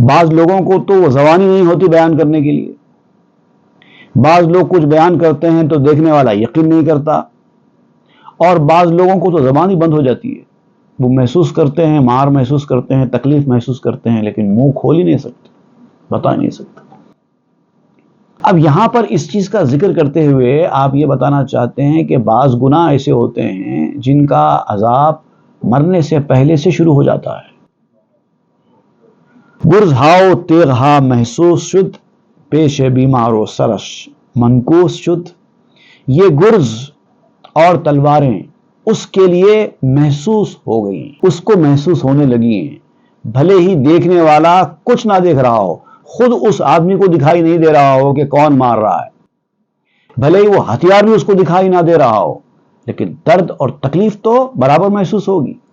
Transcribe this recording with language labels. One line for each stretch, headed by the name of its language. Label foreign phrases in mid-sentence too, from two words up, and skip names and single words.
Urdu: بعض لوگوں کو تو وہ زبان ہی نہیں ہوتی بیان کرنے کے لیے، بعض لوگ کچھ بیان کرتے ہیں تو دیکھنے والا یقین نہیں کرتا، اور بعض لوگوں کو تو زبان ہی بند ہو جاتی ہے، وہ محسوس کرتے ہیں، مار محسوس کرتے ہیں، تکلیف محسوس کرتے ہیں، لیکن منہ کھول ہی نہیں سکتے، بتا نہیں سکتے۔ اب یہاں پر اس چیز کا ذکر کرتے ہوئے آپ یہ بتانا چاہتے ہیں کہ بعض گناہ ایسے ہوتے ہیں جن کا عذاب مرنے سے پہلے سے شروع ہو جاتا ہے.
Persian: گرز ہاؤ تیغ ہا محسوس شد، پیش بیمار و سرش منکوس شد.
Urdu: یہ گرز اور تلواریں اس کے لیے محسوس ہو گئی، اس کو محسوس ہونے لگی ہیں، بھلے ہی دیکھنے والا کچھ نہ دیکھ رہا ہو، خود اس آدمی کو دکھائی نہیں دے رہا ہو کہ کون مار رہا ہے، بھلے ہی وہ ہتھیار بھی اس کو دکھائی نہ دے رہا ہو، لیکن درد اور تکلیف تو برابر محسوس ہوگی.